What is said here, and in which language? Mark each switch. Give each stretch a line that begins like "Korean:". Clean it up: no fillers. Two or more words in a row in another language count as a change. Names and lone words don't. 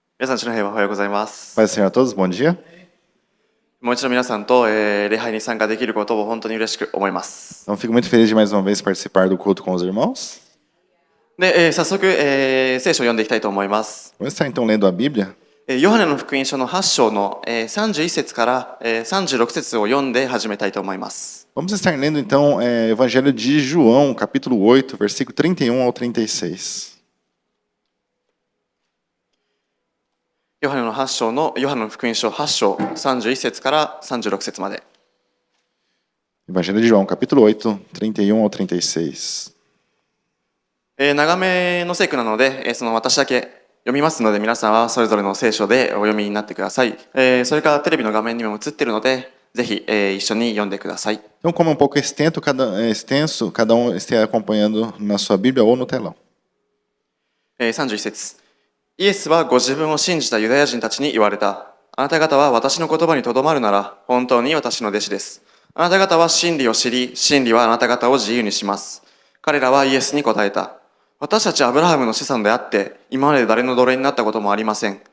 Japanese: 皆さん、主の平和おはようございます。
Portuguese: Paz do Senhor a todos, bom dia.
Japanese: もう一度皆さんと、礼拝に参加できることを本当に嬉しく思います。
Portuguese: Então, fico muito feliz de mais uma vez participar do culto com os irmãos.
Japanese: で、早速、聖書を読んでいきたいと思います。
Portuguese: Vamos estar então lendo a Bíblia.
Japanese: ヨハネの福音書の8章の、31節から、36節を読んで始めたいと思います。
Portuguese: Vamos estar lendo então Evangelho de João, capítulo 8, versículo 31 ao 36.
Japanese: ヨハネの福音書8章31節から36節まで。
Portuguese: Evangelho de João, capítulo 8, 31 ao 36.
Japanese: 長めの聖句なので、その私だけ読みますので、皆さんはそれぞれの聖書でお読みになってください。それからテレビの画面にも映っているので、ぜひ、一緒に読んでください。
Portuguese: Então, como é um pouco extenso, cada um esteja acompanhando na sua Bíblia ou no telão.
Japanese: 31 節。イエスはご自分を信じたユダヤ人たちに言われた。あなた方は私の言葉にとどまるなら、本当に私の弟子です。あなた方は真理を知り、真理はあなた方を自由にします。彼らはイエスに答えた。私たちアブラハムの子孫であって、今まで誰の奴隷になったこともありません。